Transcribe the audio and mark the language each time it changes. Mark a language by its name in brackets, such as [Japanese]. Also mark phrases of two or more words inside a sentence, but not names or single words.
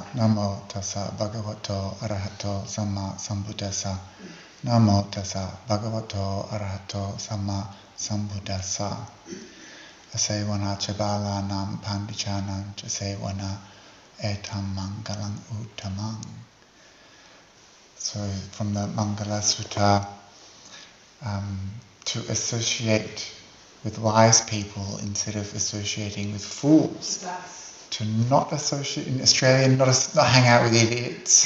[Pali] Namo tassa bhagavato arahato samma sambuddhassa. Namo tassa bhagavato arahato samma sambuddhassa. Asevana chabala nam pandichanam chasevana etam mangalam uttamam. [English] So from the Mangala Sutta, to associate with wise people instead of associating with fools. To not associate, in Australia, not hang out with idiots.